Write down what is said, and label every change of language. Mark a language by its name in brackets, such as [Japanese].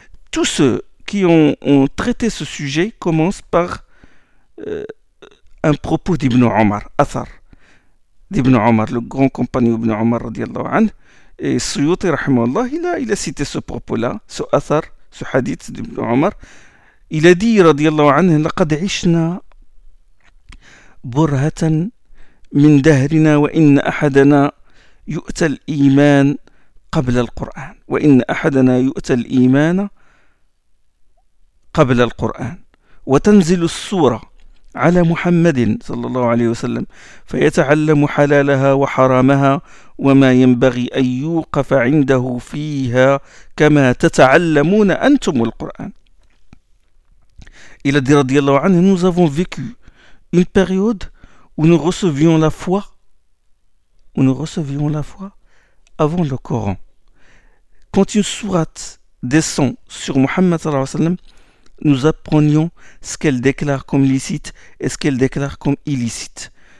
[French] Tous ceux qui ont traité ce sujet commencent par un propos d'Ibn Omar, Athar, d'Ibn Omar, le grand compagnon d'Ibn Omar, radiallahu anhu, et Suyuti, rahimahullah, il a cité ce propos-là, ce Athar, ce hadith d'Ibn Omar. Il a dit, [Arabic] radiallahu anhu, لقد عشنا برهة من دهرنا وإن أحدنا يؤتى الإيمان قبل القرآن وإن أحدنا يؤتى الإيمان قبل القرآن وتنزل السورة على محمد صلى الله عليه وسلم فيتعلم حلالها وحرامها وما ينبغي أن يوقف عنده فيها كما تتعلمون أنتم القرآن. [French] Il a dit, [Arabic] رضي الله عنه, [French] nous avons vécu une période où nous recevions la foi avant le Coran. Quand une sourate descend sur Muhammad [Arabic] صلى الله عليه وسلم, [French] nous apprenions ce qu'elle déclare comme licite et ce qu'elle déclare comme illicite.